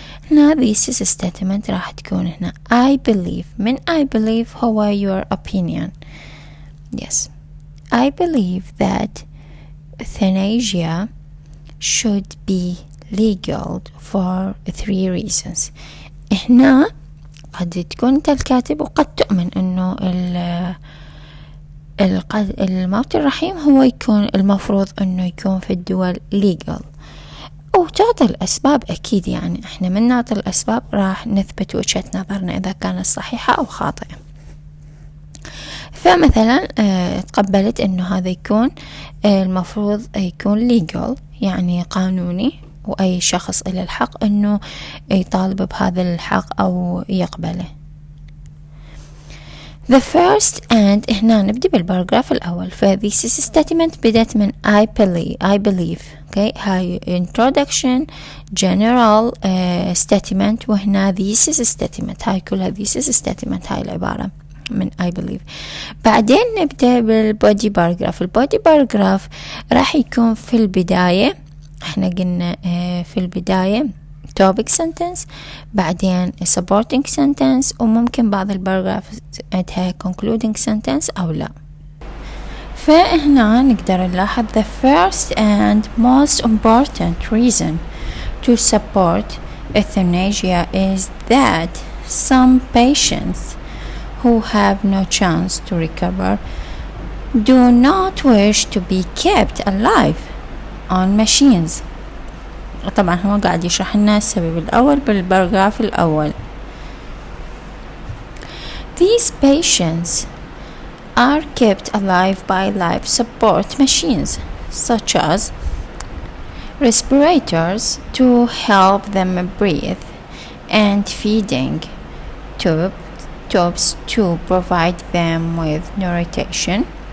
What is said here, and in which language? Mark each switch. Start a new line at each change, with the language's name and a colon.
Arabic: هنا thesis statement راح تكون هنا
English: I believe.
Arabic: من
English: I believe
Arabic: هو
English: your opinion. Yes. I believe that euthanasia should be legal for 3 reasons.
Arabic: هنا قد تكون انت الكاتب وقد تؤمن انه الموت الرحيم هو يكون المفروض انه يكون في الدول legal، وتعطي الاسباب اكيد، يعني احنا من نعطي الاسباب راح نثبت وجهة نظرنا اذا كانت صحيحة او خاطئة. فمثلا تقبلت انه هذا يكون المفروض يكون legal يعني قانوني، وأي شخص إلى الحق أنه يطالب بهذا الحق أو يقبله.
English: The first and
Arabic: هنا نبدأ بالباراجراف الأول. فthesis statement بدأت من
English: I believe. Okay.
Arabic: هاي introduction general statement، وهنا thesis statement. هاي كلها thesis statement، هاي العبارة من I believe. بعدين نبدأ بالبودي باراجراف. البودي باراجراف راح يكون في البداية، احنا قلنا في البداية topic sentence، بعدين supporting sentence، وممكن بعض الباراجراف عندها concluding sentence أو لا. فهنا نقدر نلاحظ
English: the first and most important reason to support euthanasia is that some patients who have no chance to recover do not wish to be kept alive on machines.
Arabic: طبعا هو قاعد يشرح لنا السبب الأول بالباراجراف الأول.
English: These patients are kept alive by life support machines such as respirators to help them breathe and feeding tubes to provide them with nutrition.